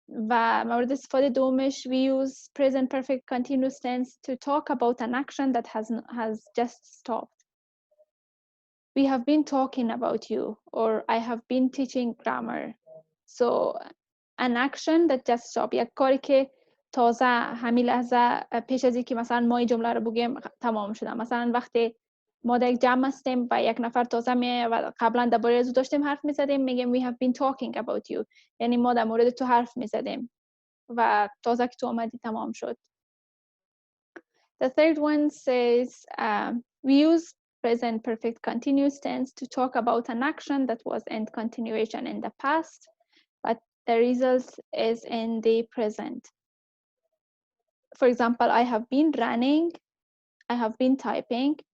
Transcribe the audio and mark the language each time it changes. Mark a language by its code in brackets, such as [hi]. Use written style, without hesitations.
[fa] و مورد استفاده دومش [en] we use present perfect continuous tense to talk about an action that has just stopped. We have been talking about you, or I have been teaching grammar. So an action that just stopped. [fa] یک کاری که تازه همین لحظه پیش از اینکه مثلا ما این جمله رو بگیم تمام شده. مثلا وقتی ما در یک جمع هستیم و یک نفر تازه میاد و قبلا درباره از او داشتیم حرف میزدیم، میگیم [en] we have been talking about you، [fa] یعنی ما در مورد تو حرف میزدیم و تازه که تو آمدی تمام شد. [en] The third one says we use present perfect continuous tense to talk about an action that was in continuation in the past, but the result is in the present. For example, I have been running, I have been typing.